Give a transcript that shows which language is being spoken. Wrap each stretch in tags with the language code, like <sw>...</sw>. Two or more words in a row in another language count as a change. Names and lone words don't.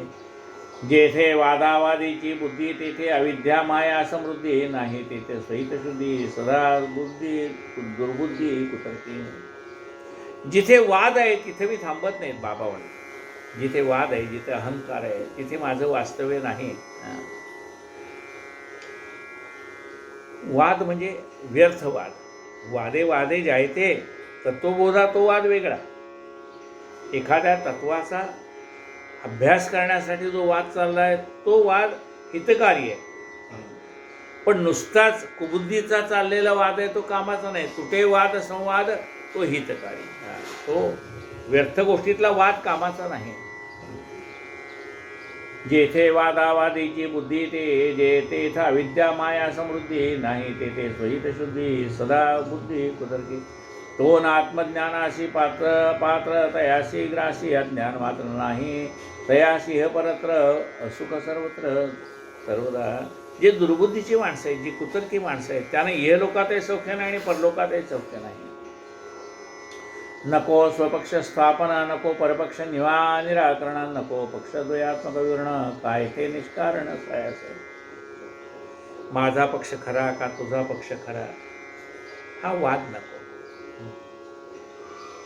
<mr>जेथे वादावादीची बुद्धी तेथे अविद्या माया समृद्धी नाही तेथे सहित शुद्धी सदा बुद्धी दुर्बुद्धी कुतर्की. जिथे वाद आहे तिथे मी थांबत नाहीत बाबा म्हणतात. जिथे वाद आहे, जिथे अहंकार आहे तिथे माझं वास्तव्य नाही. वाद म्हणजे व्यर्थ वाद.</mr> <sa>वादे जायते तत्वबोधा</sa> <mr>तो वाद वेगळा. एखाद्या तत्वाचा अभ्यास करण्यासाठी जो वाद चालला आहे तो वाद हितकारी आहे, पण नुसताच कुबुद्धीचा चाललेला वाद आहे तो कामाचा नाही. कुठे वाद संवाद तो हितकारी, तो व्यर्थ गोष्टीतला वाद कामाचा नाही. जेथे वादावादीची बुद्धी ते जेथे अविद्या माया समृद्धी नाही तेथे स्वहित शुद्धी सदा बुद्धी कुतर्की. तो आत्मज्ञानाशी पात्र तयाशी ग्रासी अज्ञान मात्र नाही तयाशी हे परत्र असुख सर्वत्र सर्वदा. जे दुर्बुद्धीची माणसं आहेत, जी कुतर्की माणसं आहेत त्यांना इहलोकातही सौख्य नाही आणि परलोकातही सौख्य नाही. नको स्वपक्ष स्थापना, नको परपक्ष निराकरण, नको पक्षद्वयात्मक विवरण काय ते निष्कारण सायास. माझा पक्ष खरा का तुझा पक्ष खरा हा वाद नको.</mr>